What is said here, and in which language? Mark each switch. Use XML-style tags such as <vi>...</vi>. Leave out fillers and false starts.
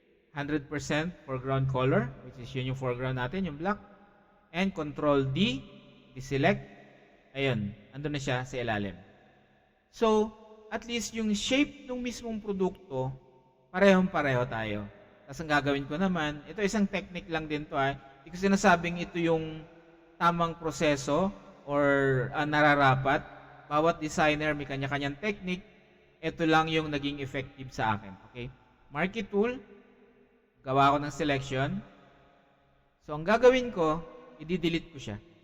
<en>100% foreground color, which is</en> <tl>yun yung foreground natin, yung</tl> <en>black. And Control D, deselect.</en> <tl>Ayun, andun na siya sa ilalim. So, at least yung shape ng mismong produkto, parehong-pareho tayo. Tapos ang gagawin ko naman, ito isang technique lang din to. Hindi ko sinasabing ito yung tamang proseso or nararapat. Bawat designer may kanya-kanyang technique. Ito lang yung naging effective sa akin. Okay? Marquee tool, gawa ko ng selection. So, ang gagawin ko, i-delete ko siya.</tl>